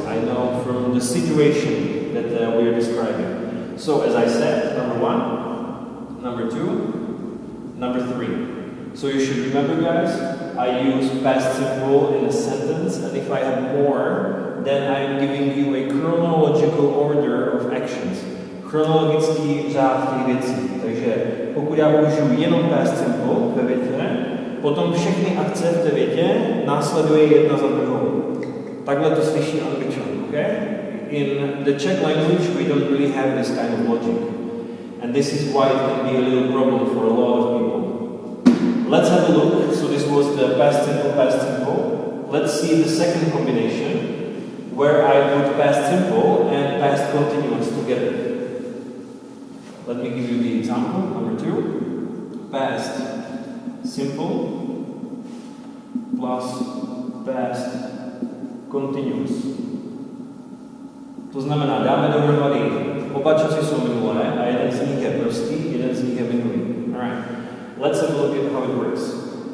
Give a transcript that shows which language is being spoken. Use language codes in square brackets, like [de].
[en] I know from the situation that we are describing. So as I said, number 1, number 2, number 3. So you should remember, guys, I use past simple in a sentence, and if I have more, then I'm giving you a chronological order of actions. [cs] Chronologický řád těch věcí. Takže pokud já použiju jenom past simple ve větě, potom všechny akce v té větě následuje jedna za druhou. Takhle to slyší Angličan, okay? [en] In the Czech language, we don't really have this kind of logic. And this is why it can be a little problem for a lot of people. Let's have a look. So this was the past simple, past simple. Let's see the second combination, where I put past simple and past continuous together. Let me give you the example, number 2. Past simple plus past continuous. [cs] To znamená, dáme dohromady, oba časy jsou minulé a jeden z nich je prostý, jeden z nich je minulý. [en] Alright. Let's have a look at how it works.